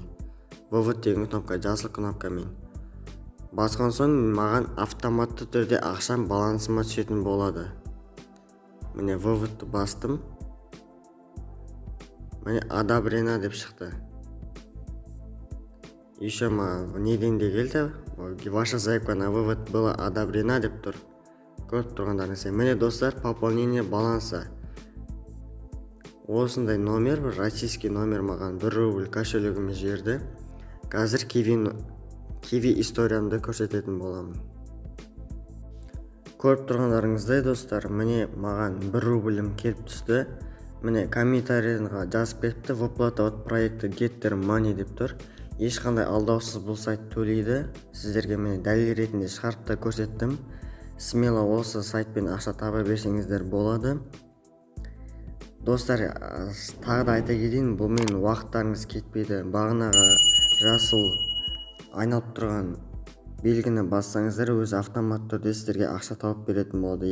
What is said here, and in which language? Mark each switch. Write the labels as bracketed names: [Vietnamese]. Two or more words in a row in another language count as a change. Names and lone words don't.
[Kazakh] Ввод деген кнопка, жасыл кнопкамен. Басқан соң маған автоматты түрде ақшам балансыма түсетін болады. Міне вводты бастым. Міне одобрено деп шықты. Еще неден де келді. [Russian] Ваша заявка на вывод была одобрена [Kazakh] деп тұр. Көріп тұрғандарыңыздай. Міне достар, [Russian] пополнение баланса. [Kazakh] Осындай номер, российский номер маған 1 рубль кошелегіме жерді. Қазір Kiwi историямды көрсететін боламын. көріп тұрғандарыңыздай достар, міне маған 1 рублім келіп түсті. Міне комментарийға жазып кетіпті, [Russian] выплата от проекта Getter Money [Kazakh] деп тұр. Ешқандай алдаусыз бұл сайт төлейді. Сіздерге міне дәлел ретінде шығарып та көрсеттім. Смело осы сайтпен ақша таба берсеңіздер болады. Достар, тағы да айта кетейін, бұл менің уақыттарыңыз кетпейді. Бағанағы жасыл айналып тұрған белгіні бассаңыздар, өзі автоматты түрде сіздерге ақша тауып беретін болады.